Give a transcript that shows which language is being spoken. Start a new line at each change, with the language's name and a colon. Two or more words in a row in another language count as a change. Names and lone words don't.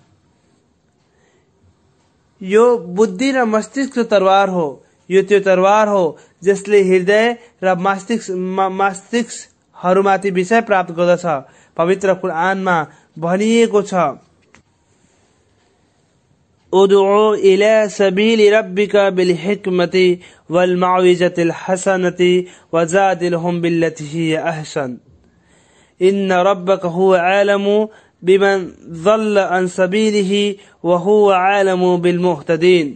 Nepali: यो बुद्धि र मस्तिष्कको तरवार हो। यो त्यो तरवार हो जसले हृदय र मस्तिष्कहरूमाथि विजय प्राप्त गर्दछ। पवित्र कुरानमा भनिएको छ,
Arabic: ادع إلى سبيل ربك بالحكمة والموعظة الحسنة وجادلهم بالتي هي أحسن إن ربك هو أعلم بمن ضل عن سبيله وهو أعلم بالمهتدين.